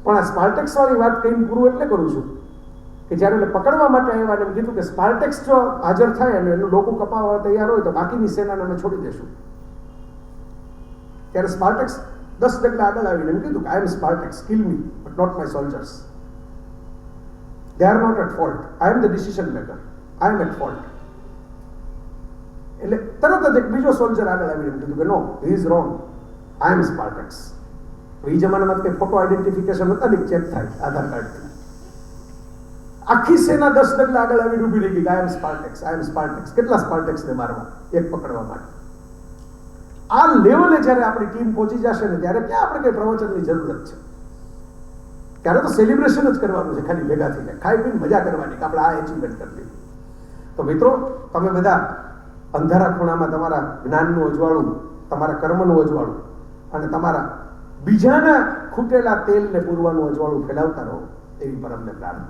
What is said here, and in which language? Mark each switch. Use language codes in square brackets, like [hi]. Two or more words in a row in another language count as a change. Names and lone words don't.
[gu] પણ આ સ્પાર્ટેક્સ વાળી વાત કહીને પૂરું એટલે કરું છું કે જ્યારે એને પકડવા માટે આવ્યા અને એમ કીધું કે સ્પાર્ટેક્સ જો હાજર થાય અને એનું ડોકું કપાવવા તૈયાર હોય તો બાકીની સેનાને અમે છોડી દેશું. ત્યારે સ્પાર્ટેક્સ 10 ડગલા આગળ આવીને એમ કીધું કે [en] I am Spartax, kill me but not my soldiers. They are not at fault. I am the decision maker. I am at fault. [gu] એટલે તરત જ એક બીજો સોલ્જર આગળ આવીને કીધું કે નો, [en] he is wrong. I am Spartax. [gu] એ જમાનામાં કંઈ [en] photo identification [gu] હતા ને, ચેક થાય આધાર કાર્ડથી. આખી સેના 10 ડગલા આગળ આવીને ઊભી રહી ગઈ. [en] I am Spartax. I am Spartax. [gu] કેટલા સ્પાર્ટેક્સને મારવા એક પકડવા માટે? આ લેવલે જ્યારે આપણી ટીમ પહોંચી જશે ને ત્યારે ક્યાં આપણે કઈ પ્રવચનની જરૂરત છે? ત્યારે તો સેલિબ્રેશન જ કરવાનું છે, ખાલી ભેગા થઈને ખાઈ પીને મજા કરવાની કે આપણે આ એચિવમેન્ટ કરી દીધું. તો મિત્રો, તમે બધા અંધારા ખૂણામાં તમારા જ્ઞાનનું અજવાળું, તમારા કર્મનું અજવાળું અને તમારા બીજાના ખૂટેલા તેલને પૂરવાનું અજવાળું ફેલાવતા રહો એવી પરમને પ્રાર્થના.